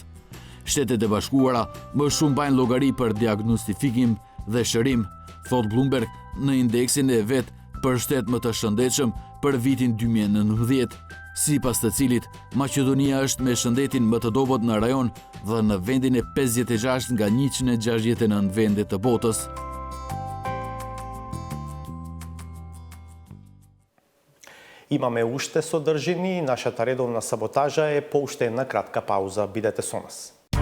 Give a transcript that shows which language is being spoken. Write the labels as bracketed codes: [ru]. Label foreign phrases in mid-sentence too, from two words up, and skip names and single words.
[sq] Shtetet e Bashkuara më shumë bajnë llogari për diagnostifikim dhe shërim, thot Bloomberg në indeksin e vet për shtet më të shëndetshëm për vitin 2019, sipas të cilit Maqedonia është me shëndetin më të dobët në rajon dhe në vendin e 56 nga 169 vende të botës. [mk] Имаме уште содржини, нашата редовна саботажа е по уште една кратка пауза. Бидете со нас.